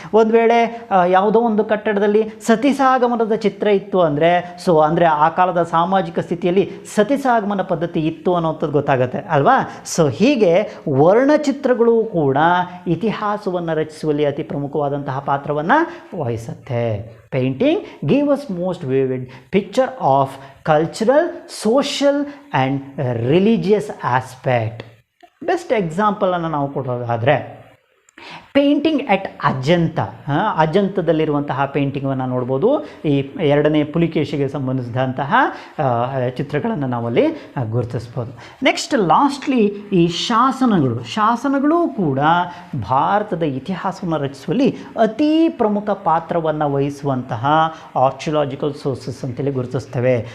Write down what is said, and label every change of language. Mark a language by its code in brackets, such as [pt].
[kn] ಒಂದು ವೇಳೆ ಯಾವುದೋ ಒಂದು ಕಟ್ಟಡದಲ್ಲಿ ಸತಿಸಾಗಮನದ ಚಿತ್ರ ಇತ್ತು ಅಂದರೆ ಅಂದರೆ ಆ ಕಾಲದ ಸಾಮಾಜಿಕ ಸ್ಥಿತಿಯಲ್ಲಿ ಸತಿಸಾಗಮನ ಪದ್ಧತಿ ಇತ್ತು ಅನ್ನುವಂಥದ್ದು ಗೊತ್ತಾಗತ್ತೆ ಅಲ್ವಾ. ಸೊ ಹೀಗೆ ವರ್ಣಚಿತ್ರಗಳು ಕೂಡ ಇತಿಹಾಸವನ್ನು ರಚಿಸುವಲ್ಲಿ ಅತಿ ಪ್ರಮುಖವಾದಂತಹ ಪಾತ್ರವನ್ನು ವಹಿಸುತ್ತೆ. [en] Painting give us most vivid picture of cultural, social and religious aspect. [kn] Best ಎಕ್ಸಾಂಪಲನ್ನು ನಾವು ಕೊಡೋದಾದರೆ, ಪೇಂಟಿಂಗ್ ಎಟ್ ಅಜಂತದಲ್ಲಿರುವಂತಹ ಪೇಂಟಿಂಗನ್ನು ನೋಡ್ಬೋದು. ಈ 2ನೇ ಪುಲಿಕೇಶಿಗೆ ಸಂಬಂಧಿಸಿದಂತಹ ಚಿತ್ರಗಳನ್ನು ನಾವಲ್ಲಿ ಗುರುತಿಸ್ಬೋದು. ನೆಕ್ಸ್ಟ್ ಲಾಸ್ಟ್ಲಿ ಈ ಶಾಸನಗಳು ಕೂಡ ಭಾರತದ ಇತಿಹಾಸವನ್ನು ರಚಿಸುವಲ್ಲಿ ಅತೀ ಪ್ರಮುಖ ಪಾತ್ರವನ್ನು ವಹಿಸುವಂತಹ ಆರ್ಕಿಯಾಲಜಿಕಲ್ ಸೋರ್ಸಸ್ ಅಂತೇಳಿ ಗುರುತಿಸ್ತೇವೆ.